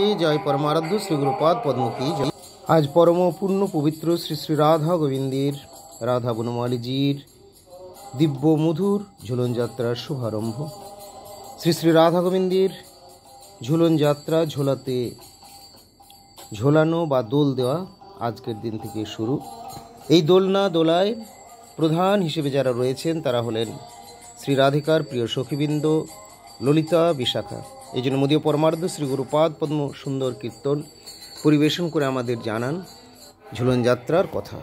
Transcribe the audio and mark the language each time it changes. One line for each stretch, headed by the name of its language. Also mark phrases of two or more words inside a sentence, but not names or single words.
Hindi: जय परमाराध्य श्री गुरुपाद पद्म की जय।
Bangla: আজ পরম পূর্ণ পবিত্র শ্রী শ্রী রাধা গোবিন্দের রাধা বনমালীজীর দিব্য মধুর ঝুলন যাত্রার শুভারম্ভ। শ্রী শ্রী রাধা গোবিন্দের ঝুলন যাত্রা ঝোলাতে ঝোলানো বা দোল দেওয়া আজকের দিন থেকে শুরু। এই দোলনা দোলায় প্রধান হিসেবে যারা রয়েছেন তারা হলেন শ্রী রাধিকার প্রিয় সখীবৃন্দ ললিতা বিশাখা। এই জন্য মদীয় পরমার্ধ শ্রী গুরুপাদ পদ্ম সুন্দর কীর্তন পরিবেশন করে আমাদের জানান ঝুলন যাত্রার কথা।